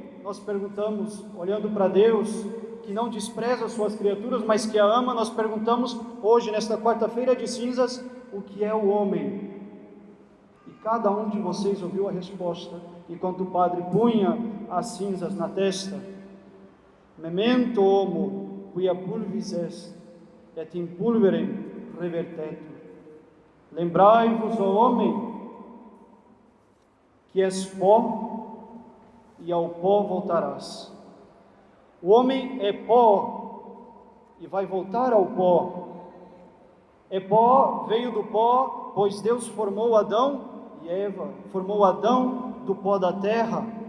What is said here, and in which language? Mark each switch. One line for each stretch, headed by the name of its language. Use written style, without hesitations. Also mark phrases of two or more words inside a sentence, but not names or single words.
Portuguese: Nós perguntamos, olhando para Deus, que não despreza as suas criaturas, mas que a ama. Nós perguntamos hoje, nesta quarta-feira de cinzas, o que é o homem? E cada um de vocês ouviu a resposta, enquanto o padre punha as cinzas na testa:
Latin: Memento homo, quia pulvis est, et in pulverem revertetur.
Portuguese: Lembrai-vos, ó homem, que és pó, e ao pó voltarás. O homem é pó e vai voltar ao pó. É pó, veio do pó, pois Deus formou Adão e Eva, formou Adão do pó da terra.